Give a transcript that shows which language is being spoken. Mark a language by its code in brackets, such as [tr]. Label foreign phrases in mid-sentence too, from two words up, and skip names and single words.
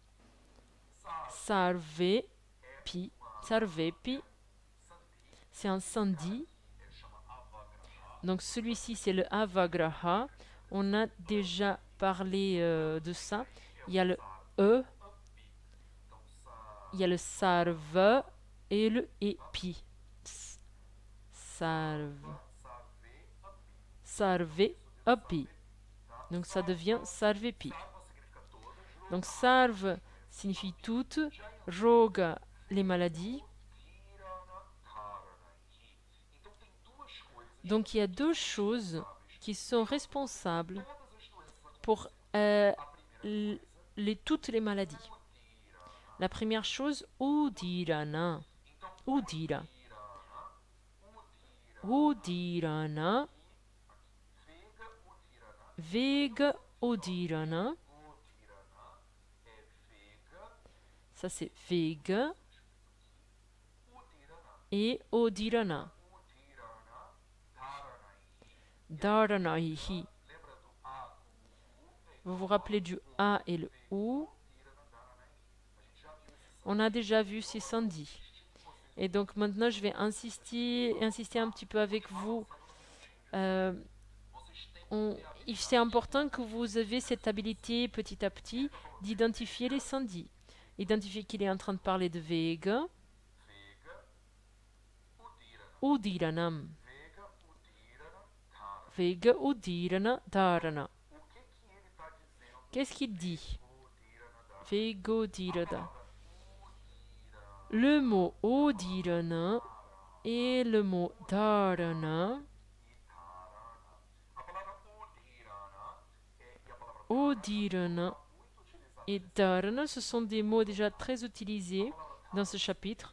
[sa] Sarvepi, sarvepi, [fr] c'est un sandhi. Donc celui-ci, c'est le avagraha. On a déjà parlé de ça. Il y a le E, il y a le sarve et le epi. [sa] Sarve. Sarve api. [fr] Donc ça devient sarvepi. Donc sarve signifie toutes, roga les maladies. Donc il y a deux choses qui sont responsables pour toutes les maladies. La première chose, [sa] udirana. Udira. Udirana. Vega udirana. [fr] Ça c'est vega. [sa] Et udirana. Dharanaihi. [fr] Vous vous rappelez du A et le OU. On a déjà vu ces sandhis. Et donc maintenant, je vais insister un petit peu avec vous. C'est important que vous ayez cette habilité petit à petit d'identifier les sandhis. Identifier qu'il est en train de parler de Vega. [sa] Udiranam. Vega udirana dharana. [fr] Qu'est-ce qu'il dit? Vegodirada. Le mot odirana et le mot dharana. Odirana et dharana, ce sont des mots déjà très utilisés dans ce chapitre.